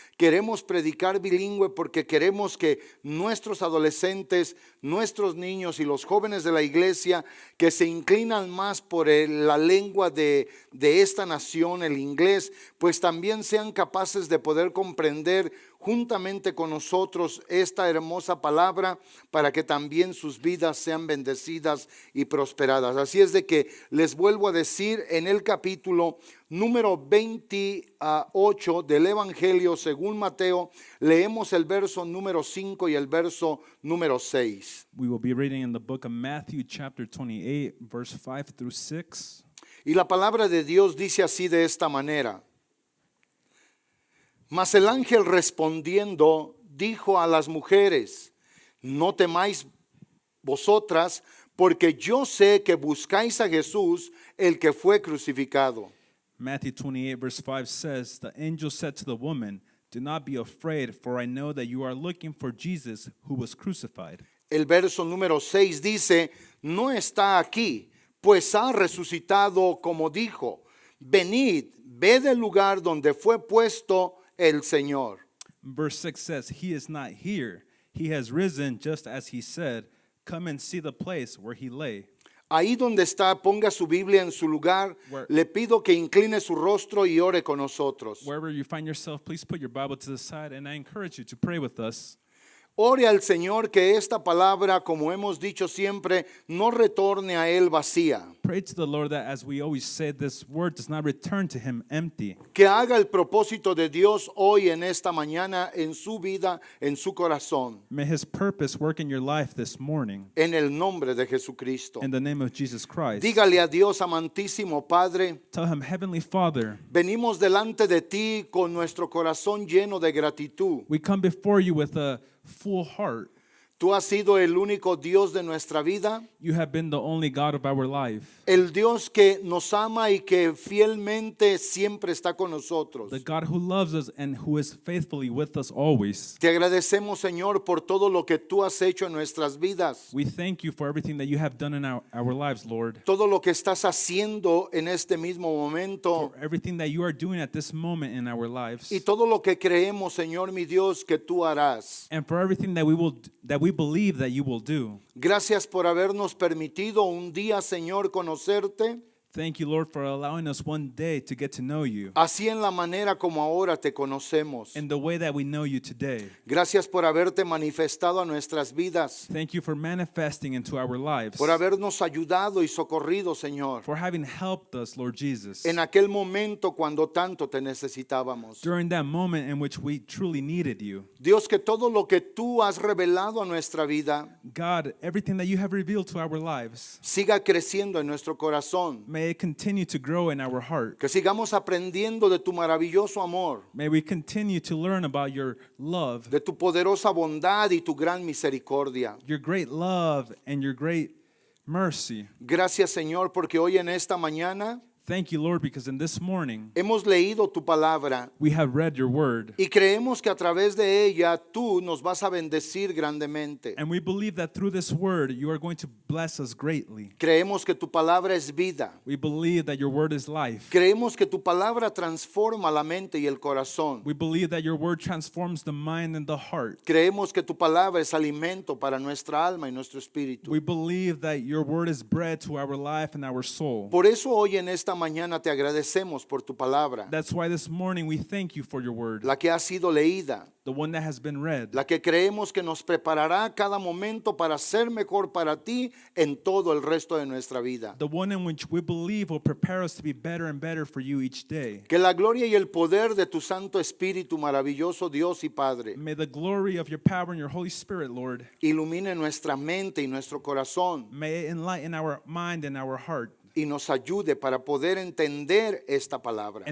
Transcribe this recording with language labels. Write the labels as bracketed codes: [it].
[es] Queremos predicar bilingüe porque queremos que nuestros adolescentes, nuestros niños y los jóvenes de la iglesia que se inclinan más por la lengua de esta nación, el inglés, pues también sean capaces de poder comprender juntamente con nosotros esta hermosa palabra para que también sus vidas sean bendecidas y prosperadas. Así es de que les vuelvo a decir, en el capítulo número 28 del Evangelio según Mateo, leemos el verso número 5 y el verso número 6. [en] We will be reading in the book of Matthew chapter 28 verse 5 through 6. [es] Y la palabra de Dios dice así de esta manera: Mas el ángel respondiendo dijo a las mujeres: no temáis vosotras, porque yo sé que buscáis a Jesús, el que fue crucificado. [en] Matthew 28 verse 5 says, the angel said to the woman, do not be afraid, for I know that you are looking for Jesus who was crucified. [es] El verso número 6 dice: no está aquí, pues ha resucitado como dijo. Venid, ved el lugar donde fue puesto el Señor. [en] Verse 6 says, he is not here. He has risen just as he said. Come and see the place where he lay. [es] Ahí donde está, ponga su Biblia en su lugar. Le pido que incline su rostro y ore con nosotros. [en] Wherever you find yourself, please put your Bible to the side, and I encourage you to pray with us. [es] Ore al Señor que esta palabra, como hemos dicho siempre, no retorne a Él vacía. [en] Pray to the Lord that, as we always say, this word does not return to him empty. [es] Que haga el propósito de Dios hoy en esta mañana en su vida, en su corazón. [en] May his purpose work in your life this morning. [es] En el nombre de Jesucristo. [en] In the name of Jesus Christ. [es] Dígale a Dios, amantísimo Padre, [en] Tell him, Heavenly Father, [es] venimos delante de ti con nuestro corazón lleno de gratitud. [en] we come before you with a full heart. [es] Tú has sido el único Dios de nuestra vida, [en] You have been the only God of our life, [es] el Dios que nos ama y que fielmente siempre está con nosotros. [en] the God who loves us and who is faithfully with us always. [es] Te agradecemos, Señor, por todo lo que tú has hecho en nuestras vidas, [en] We thank you for everything that you have done in our lives, Lord. [es] todo lo que estás haciendo en este mismo momento [en] For everything that you are doing at this moment in our lives. [es] y todo lo que creemos, Señor, mi Dios, que tú harás. [en] And for everything that we believe that you will do. [es] Gracias por habernos permitido un día, Señor, conocerte, [en] Thank you, Lord, for allowing us one day to get to know you [es] así en la manera como ahora te conocemos. [en] in the way that we know you today. [es] Gracias por haberte manifestado a nuestras vidas, [en] Thank you for manifesting into our lives, [es] por habernos ayudado y socorrido, Señor, [en] for having helped us, Lord Jesus, [es] en aquel momento cuando tanto te necesitábamos. [en] during that moment in which we truly needed you. [es] Dios, que todo lo que tú has revelado a nuestra vida [en] God, everything that you have revealed to our lives, [es] siga creciendo en nuestro corazón, [en] may it continue to grow in our heart. [es] que sigamos aprendiendo de tu maravilloso amor, [en] May we continue to learn about your love, [es] de tu poderosa bondad y tu gran misericordia. [en] your great love and your great mercy. [es] Gracias, Señor, porque hoy en esta mañana [en] Thank you, Lord, because in this morning [es] hemos leído tu palabra [en] we have read your word. [es] y creemos que a través de ella tú nos vas a bendecir grandemente. [en] And we believe that through this word, you are going to bless us greatly. [es] Creemos que tu palabra es vida. [en] We believe that your word is life. [es] Creemos que tu palabra transforma la mente y el corazón. [en] We believe that your word transforms the mind and the heart. [es] Creemos que tu palabra es alimento para nuestra alma y nuestro espíritu. [en] We believe that your word is bread to our life and our soul. [es] Por eso hoy en esta mañana te agradecemos por tu palabra, [en] That's why this morning we thank you for your word, [es] la que ha sido leída, [en] the one that has been read, [es] la que creemos que nos preparará cada momento para ser mejor para ti en todo el resto de nuestra vida. [en] the one in which we believe will prepare us to be better and better for you each day. [es] Que la gloria y el poder de tu Santo Espíritu, maravilloso Dios y Padre, [en] May the glory of your power and your Holy Spirit, Lord, [es] ilumine nuestra mente y nuestro corazón [en] may it enlighten our mind and our heart, [es] y nos ayude para poder entender esta palabra.